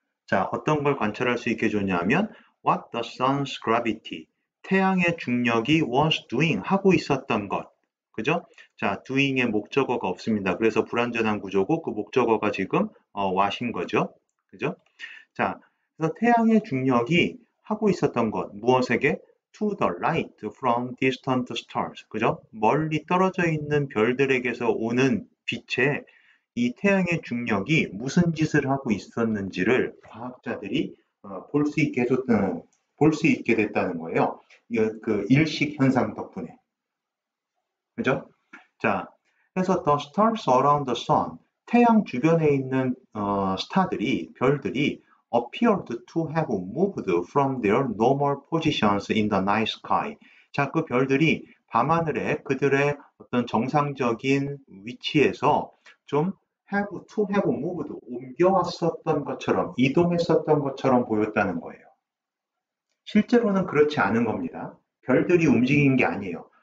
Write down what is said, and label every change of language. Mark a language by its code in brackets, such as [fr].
[ko] 자, 어떤 걸 관찰할 수 있게 해줬냐면 [en] what the sun's gravity. [ko] 태양의 중력이 [en] was doing [ko] 하고 있었던 것. 그죠? 자, doing의 목적어가 없습니다. 그래서 불완전한 구조고 그 목적어가 지금 what인 거죠. 그죠? 자, 그래서 태양의 중력이 하고 있었던 것, 무엇에게? [en] To the light from distant stars. [ko] 그죠? 멀리 떨어져 있는 별들에게서 오는 빛에 이 태양의 중력이 무슨 짓을 하고 있었는지를 과학자들이 볼 수 있게 됐다는 거예요. 그 일식 현상 덕분에. 그죠? 자, 그래서 [en] the stars around the sun, [ko] 태양 주변에 있는 별들이 [en] appeared to have moved from their normal positions in the night sky. [ko] 자, 그 별들이 밤하늘에 그들의 어떤 정상적인 위치에서 좀 [en] have moved, [ko] 옮겨왔었던 것처럼, 이동했었던 것처럼 보였다는 거예요. 실제로는 그렇지 않은 겁니다. 별들이 움직인 게 아니에요.